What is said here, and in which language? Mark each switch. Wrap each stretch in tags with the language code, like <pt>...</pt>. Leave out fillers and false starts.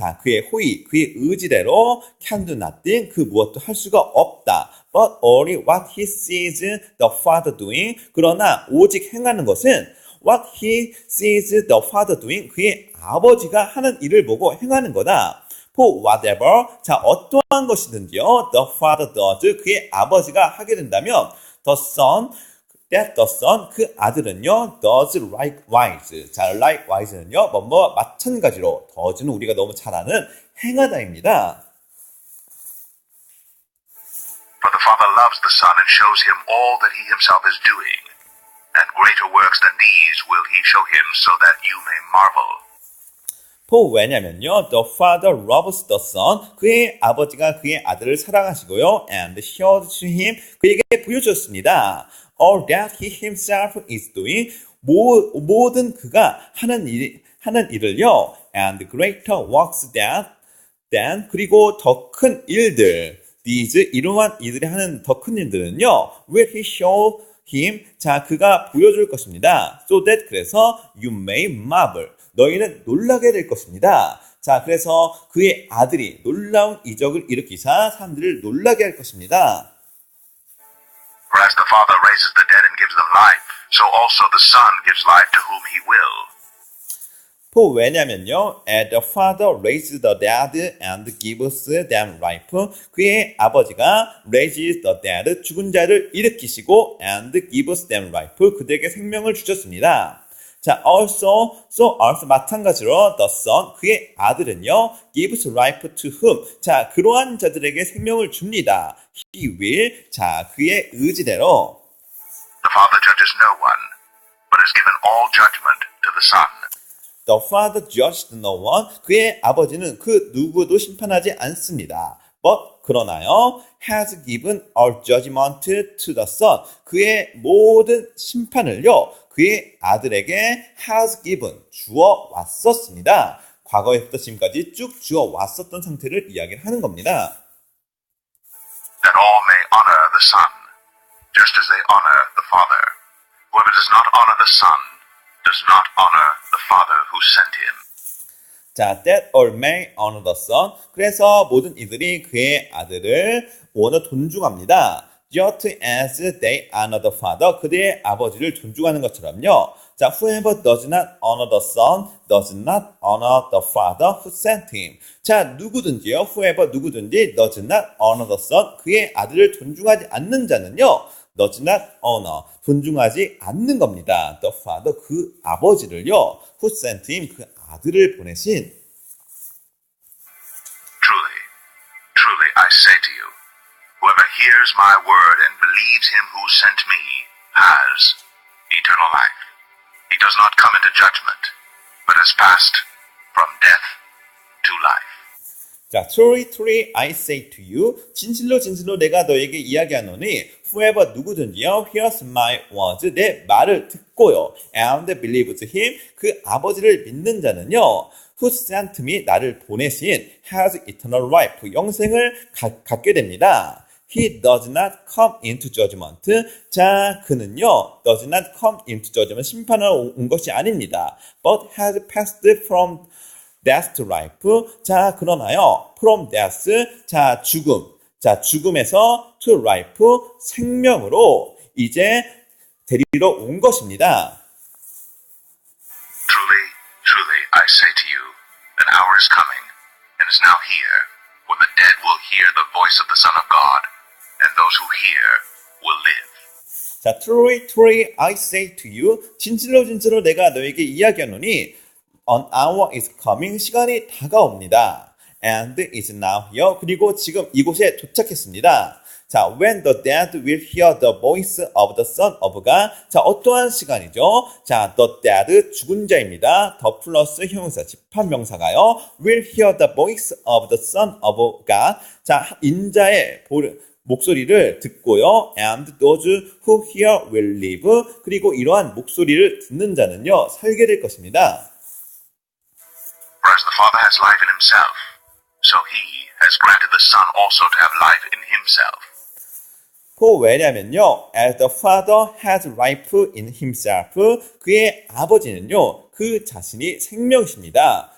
<ko>자, 그의 호의, 그의 의지대로</ko> <en>can do nothing,</en> <ko>그 무엇도 할 수가 없다.</ko> <en>But only what he sees the Father doing.</en> <ko>그러나 오직 행하는 것은</ko> <en>what he sees the Father doing,</en> <ko>그의 아버지가 하는 일을 보고 행하는 거다.</ko> <en>For whatever, 자</en> <ko>어떠한 것이든지요,</ko> <en>the Father does,</en> <ko>그의 아버지가 하게 된다면</ko> <en>the Son, that the Son,</en> <ko>그 아들은요</ko> <en>does likewise.</en> <ko>자 likewise는요 뭐뭐 마찬가지로, does는 우리가 너무 잘 아는 행하다입니다.</ko> <en>For the Father loves the Son and shows him all that he himself is doing. And greater works than these will he show him so that you may marvel. For</en> <ko>왜냐면요,</ko> <en>the Father loves the Son,</en> <ko>그의 아버지가 그의 아들을 사랑하시고요,</ko> <en>and showed to him,</en> <ko>그에게 보여주었습니다.</ko> <en>All that he himself is doing,</en> <ko>모든 그가 하는 일을요,</ko> <en>and greater works than,</en> <ko>그리고 더 큰 일들,</ko> <en>these,</en> <ko>이러한 이들이 하는 더 큰 일들은요,</ko> <en>will he show him, 자</en> <ko>그가 보여줄 것입니다.</ko> <en>So that,</en> <ko>그래서</ko> <en>you may marvel,</en> <ko>너희는 놀라게 될 것입니다. 자 그래서 그의 아들이 놀라운 이적을 일으키사 사람들을 놀라게 할 것입니다.</ko> <en>For as the Father raises the dead and gives them life, so also the Son gives life to whom he will. For</en> <ko>왜냐면요,</ko> <en>as the Father raises the dead and gives them life,</en> <ko>그의 아버지가</ko> <en>raises the dead,</en> <ko>죽은 자를 일으키시고</ko> <en>and gives them life,</en> <ko>그들에게 생명을 주셨습니다. 자, also 마찬가지로</ko> <en>the Son,</en> <ko>그의 아들은요,</ko> <en>gives life to whom,</en> <ko>자, 그러한 자들에게 생명을 줍니다.</ko> <en>He will,</en> <ko>자, 그의 의지대로.</ko> <en>The Father judges no one, but has given all judgment to the Son. The Father judged no one,</en> <ko>그의 아버지는 그 누구도 심판하지 않습니다.</ko> <en>But</en> <ko>그러나요,</ko> <en>has given all judgment to the Son,</en> <ko>그의 모든 심판을요, 그의 아들에게</ko> <en>has given,</en> <ko>주어 왔었습니다. 과거에부터 지금까지 쭉 주어 왔었던 상태를 이야기를 하는 겁니다.</ko> <en>That all may honor the Son, just as they honor the Father. Whoever does not honor the Son does not honor the Father who sent him. 자, that all may honor the Son.</en> <ko>그래서 모든 이들이 그의 아들을 존중합니다.</ko> <en>Just as they honor the Father.</en> <ko>그들의 아버지를 존중하는 것처럼요.</ko> <en>자, whoever does not honor the Son does not honor the Father who sent him.</en> <ko>자, 누구든지요.</ko> <en>whoever</en> <ko>누구든지</ko> <en>does not honor the Son.</en> <ko>그의 아들을 존중하지 않는 자는요.</ko> <en>does not honor,</en> <ko>존중하지 않는 겁니다.</ko> <en>The Father,</en> <ko>그 아버지를요.</ko> <en>Who sent him,</en> <ko>그 아들을 보내신.</ko> <en>Truly, truly, I say to you, whoever hears my word and believes him who sent me has eternal life. He does not come into judgment, but has passed from death to life. 자, truly, truly, I say to you,</en> <ko>진실로, 진실로 내가 너에게 이야기하노니,</ko> <en>whoever</en> <ko>누구든지요,</ko> <en>hears my words,</en> <ko>내 말을 듣고요,</ko> <en>and believes him,</en> <ko>그 아버지를 믿는 자는요,</ko> <en>who sent me,</en> <ko>나를 보내신,</ko> <en>has eternal life,</en> <ko>영생을 갖게 됩니다.</ko> <en>He does not come into judgment. 자,</en> <ko>그는요,</ko> <en>does not come into judgment.</en> <ko>심판하러 온 것이 아닙니다.</ko> <en>But has passed from death to life.</en> <ko>자, 그러나요,</ko> <en>from death.</en> <ko>자, 죽음. 자, 죽음에서</ko> <en>to life.</en> <ko>생명으로 이제 데리러 온 것입니다.</ko> <en>Truly, truly, I say to you, an hour is coming, and is now here, when the dead will hear the voice of the Son of God, and those who hear will live. 자, truly, truly, I say to you,</en> <ko>진실로 진실로 내가 너에게 이야기하노니,</ko> <en>an hour is coming,</en> <ko>시간이 다가옵니다.</ko> <en>And is now here,</en> <ko>그리고 지금 이곳에 도착했습니다.</ko> <en>자, when the dead will hear the voice of the Son of God.</en> <ko>자, 어떠한 시간이죠? 자,</ko> <en>the dead,</en> <ko>죽은 자입니다. 더 플러스 형용사, 집합명사가요.</ko> <en>will hear the voice of the Son of God.</en> <ko>자, 인자의 목소리를 듣고요.</ko> <en>And those who hear will live.</en> <ko>그리고 이러한 목소리를 듣는 자는요, 살게 될 것입니다.</ko> <en>For as the Father has life in himself, so he has granted the Son also to have life in himself.</en> <ko>왜냐면요,</ko> <en>as the Father has life in himself,</en> <ko>그의 아버지는요, 그 자신이 생명이십니다.</ko>